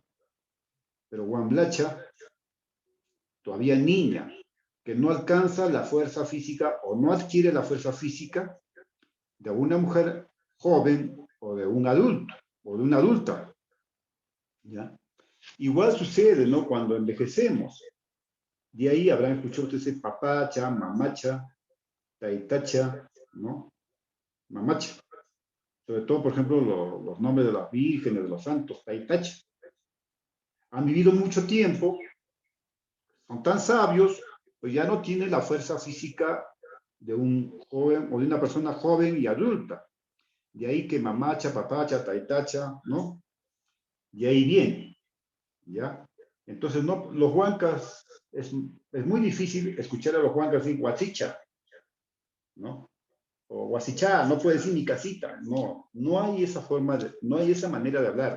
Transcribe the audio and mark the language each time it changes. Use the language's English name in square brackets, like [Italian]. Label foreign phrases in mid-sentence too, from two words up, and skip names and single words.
[Spanish] Pero Wamlacha, todavía niña, que no alcanza la fuerza física o no adquiere la fuerza física de una mujer joven o de un adulto o de una adulta, ¿ya? Igual sucede, ¿no? Cuando envejecemos. De ahí habrán escuchado ustedes papacha, mamacha, taitacha, ¿no? Mamacha. Sobre todo, por ejemplo, los nombres de las vírgenes, de los santos, taitacha. Han vivido mucho tiempo, son tan sabios, pues ya no tienen la fuerza física de un joven o de una persona joven y adulta. De ahí que mamacha, papacha, taitacha, ¿no? De ahí viene, ¿ya? Entonces, no, los huancas, es muy difícil escuchar a los huancas decir guachicha, ¿no? O guasichá, no puede decir mi casita, no, no hay esa forma, no hay esa manera de hablar.